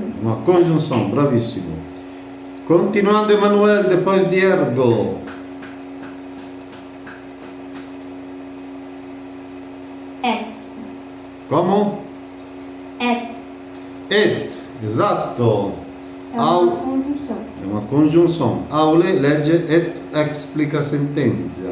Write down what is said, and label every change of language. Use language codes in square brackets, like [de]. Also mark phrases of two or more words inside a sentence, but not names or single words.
[pt] Uma conjunção, bravissimo. Continuando Emanuele, depois di ergo. [la] Et. [pt] Como? [la] Et. [it] Et, esatto. [pt] É uma conjunção. [it] È una congiunzione. Aule legge et explica sentenza.